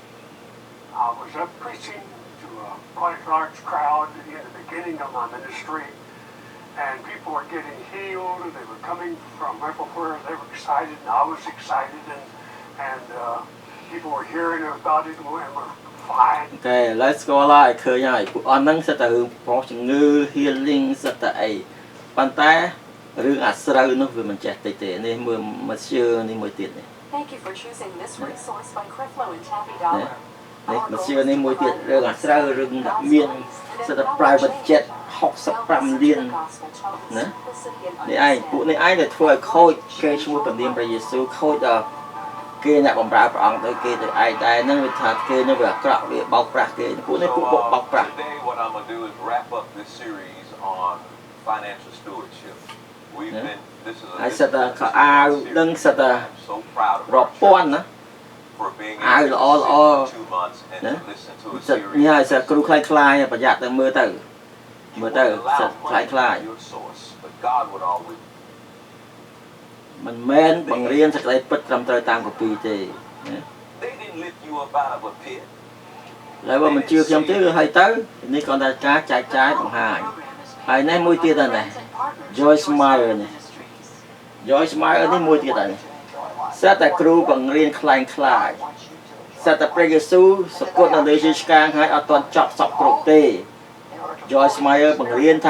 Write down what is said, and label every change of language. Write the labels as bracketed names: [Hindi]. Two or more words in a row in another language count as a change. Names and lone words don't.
[English] I was up preaching to a quite large crowd in the beginning of my ministry, and people were getting healed, and they were coming from everywhere. They were excited, and I was excited, and people were hearing about it and were fine. [Khmer] អូខេឥឡូវស្គាល់ហើយឃើញហើយពួកអស់ហ្នឹងសិតតែរឿងប្រោសជំងឺ healing សិតតែអីប៉ុន្តែរឿងអាស្រូវនោះវាមិនចេះតិចទេនេះមើលមកជឿនេះមួយទៀតនេះ [English] Thank you for choosing this resource by Creflo and Taffy Dollar. [Khmer] នេះមកជឿនេះមួយទៀតរឿងអាស្រូវរឿងដែលមានសិតតែ [English] private jet [Khmer] 65លានណានេះឯងពួកនេះឯងដែលធ្វើឲ្យខូចគេឈ្មោះព្រះនាមព្រះយេស៊ូវខូចដល់គេអ្នកបម្រើព្រះអង្គទៅគេទៅឯងតែហ្នឹងវាថាគេនេះវាអាក្រក់វាបោកប្រាស់គេពួកនេះពួកបោកប្រាស់ [English] Today, what I'm going to do is wrap up this series on financial stewardship. We've been, this is a, [Khmer] ហើយសិតតែខោអាវដឹងសិតតែ [English] I'm so proud of [Khmer] រាប់ [English] our [Khmer] ពាន់ [English] church [Khmer] ណា [English] for being [Khmer] អាវ [English] able [Khmer] ល្អ [English] to [Khmer] ល្អ [English] sit for 2 months and [Khmer] ណា [English] to listen to a [Khmer] សិត [English] series. [Khmer] នេះហើយសិតគ្រូខ្លាយខ្លាយប្រយ័ត្នទៅមើលទៅមើលទៅសិតខ្លាយខ្លាយ [English] Your source, but God would always [Khmer] មិនមែនបង្រៀនសេចក្តីពិតត្រឹមត្រូវតាមគម្ពីរទេណា [English] They didn't lift you up out of a pit. [Khmer] ហើយបើមិនជឿខ្ញុំទេគឺឲ្យទៅនេះគ្រាន់តែការចែកចាយបង្ហាញហើយនេះមួយទៀតដែរនេះ Joyce Meyer នេះ Joyce Meyer នេះមួយទៀតដែរនេះសិតតែ គ្រូបង្រៀនខ្លាំងខ្លាយសិតតែព្រះយេស៊ូវសគត់នៅលើជាឆ្កាងហើយអត់ទាន់ចប់សពគ្រប់ទេ Joyce Meyer បង្រៀនថា